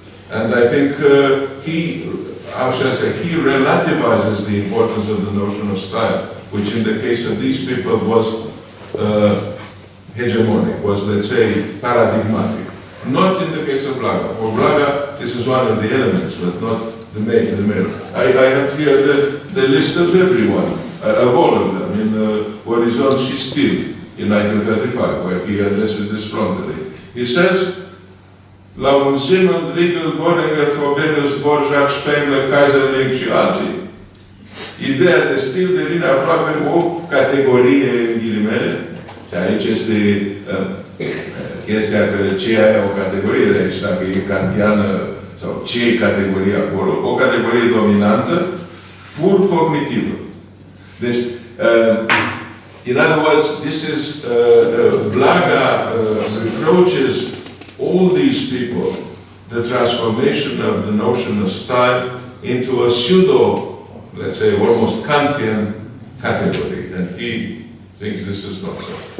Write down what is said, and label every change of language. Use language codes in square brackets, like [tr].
[en] And I think he relativizes the importance of the notion of style, which in the case of these people was hegemonic, was, let's say, paradigmatic. Not in the case of Blaga. For Blaga, this is one of the elements, but not the main. I have here the list of everyone, of all of them, in Horizon Stil in 1935, where he addresses this frontally. He says, [ro] la un [en] Simmel, Riegel, Göringer, Frobenius, Borjak, Spengler, Kaiserling [ro] și alții. Ideea de stil devine aproape o categorie, în ghilimele, și aici este chestia că ce e o categorie, deci dacă e kantiană sau ce e categoria acolo, o categorie dominantă, pur cognitivă. Deci, [en] in other words, this is, Blaga reproaches all these people the transformation of the notion of style into a pseudo, let's say, almost Kantian category, and he thinks this is not so.